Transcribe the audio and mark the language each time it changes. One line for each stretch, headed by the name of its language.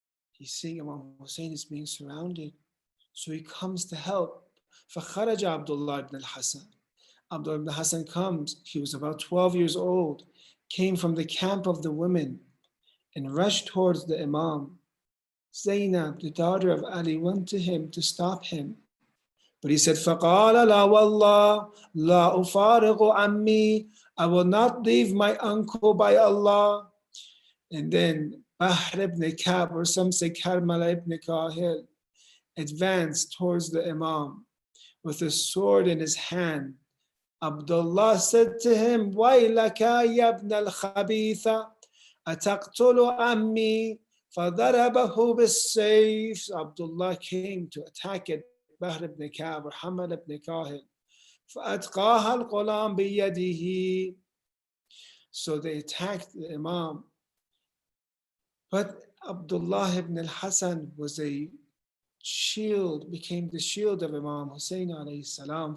English: He's seeing Imam Hussein is being surrounded. So he comes to help.
Arabic: فَخَرَجَ
English: Abdullah ibn Hassan. Abdullah ibn Hassan comes, he was about 12 years old, came from the camp of the women and rushed towards the Imam. Zainab, the daughter of Ali, went to him to stop him. But he said,
Arabic: فَقَالَ لَا وَاللَّهِ لَا أُفَارِقُ عَمِّي.
English: I will not leave my uncle by Allah. And then Bahr ibn Ka'b, or some say Karmala ibn Kahil, advanced towards the Imam with a sword in his hand. Abdullah said to him,
Arabic: وَيْلَكَ يَا ابْنَ الْخَبِيثَ أَتَقْتُلُ عَمِّي فَضَرَبَهُ بِالسَّيْفِ.
English: Abdullah came to attack it.
Arabic: Bahr ibn Ka'b or Hamal ibn Kahil. فَأَتْقَاهَا الْقُلَامِ بِيَدِهِ.
English: So they attacked the Imam. But Abdullah ibn al-Hasan was a shield, became the shield of Imam Hussein alayhi salam.